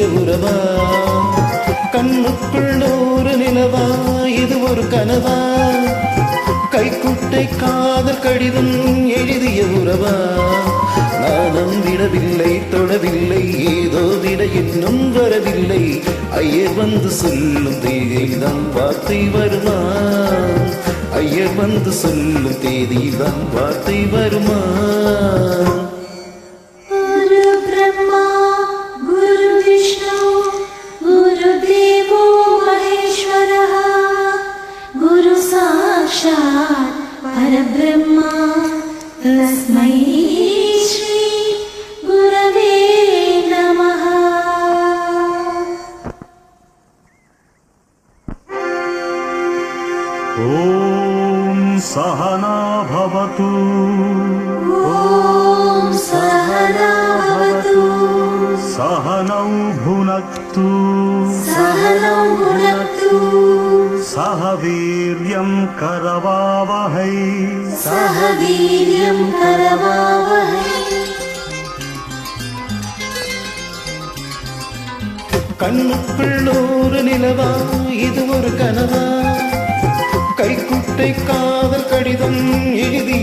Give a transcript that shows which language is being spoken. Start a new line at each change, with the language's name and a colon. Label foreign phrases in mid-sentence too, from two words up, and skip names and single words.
Tamil: உறவா கண்ணுக்குள் ஒரு நிலவா இது ஒரு கனவா கைக்குட்டை காதல் கடிதம் எழுதிய உறவா நானும் விடவில்லை தொடவில்லை ஏதோ விட இன்னும் வரவில்லை ஐயர் வந்து சொல்லும் தேதியில்தான் வார்த்தை வருமா ஐயர் வந்து சொல்லும் தேதியில்தான் வார்த்தை வருமா
Sanskrit: गुरु ब्रह्मा गुरु विष्णु गुरु देवो महेश्वरः गुरु साक्षात् परब्रह्म तस्मै श्री गुरवे नमः ॐ सहना भवतु ॐ सहना भवतु सहनौ भुनक्तु सहनौ भुनक्तु सह वीर्यं करवावहै सह वीर्यं करवावहै
Tamil: கண்ணுக்குள் ஒரு நிலவா இது ஒரு கனவா கைக்குட்டை காதல் கடிதம் எழுதிய